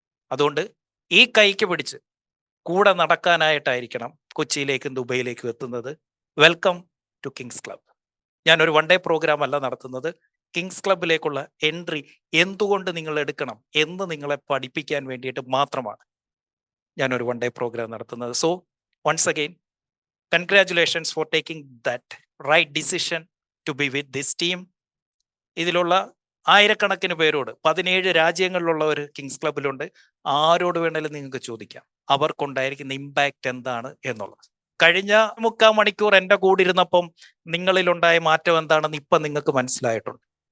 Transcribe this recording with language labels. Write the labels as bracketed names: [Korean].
[Malayalam] അതുകൊണ്ട് ഈ കൈക്ക് പിടിച്ച് കൂടെ നടക്കാനായിട്ടായിരിക്കണം കൊച്ചിയിലേക്കും ദുബൈയിലേക്കും എത്തുന്നത്. [English] Welcome to Kings Club. [Malayalam] ഞാനൊരു 1 ഡേ പ്രോഗ്രാം അല്ല നടത്തുന്നത്. കിങ്സ് ക്ലബിലേക്കുള്ള എൻട്രി എന്തുകൊണ്ട് നിങ്ങൾ എടുക്കണം എന്ന് നിങ്ങളെ പഠിപ്പിക്കാൻ വേണ്ടിയിട്ട് മാത്രമാണ് ഞാനൊരു 1 ഡേ പ്രോഗ്രാം നടത്തുന്നത്. [English] So once again congratulations for taking that right decision to be with this team. [Malayalam] ഇതിലുള്ള ആയിരക്കണക്കിന് പേരോട്, 17 രാജ്യങ്ങളിലുള്ളവർ കിങ്സ് ക്ലബിലുണ്ട്. ആരോട് വേണേലും നിങ്ങൾക്ക് ചോദിക്കാം അവർക്കുണ്ടായിരിക്കുന്ന ഇമ്പാക്റ്റ് എന്താണ് എന്നുള്ളത്. കഴിഞ്ഞ 3/4 മണിക്കൂർ എൻ്റെ കൂടെ ഇരുന്നപ്പം നിങ്ങളിലുണ്ടായ മാറ്റം എന്താണെന്ന് ഇപ്പം നിങ്ങൾക്ക് മനസ്സിലായിട്ടുണ്ട്.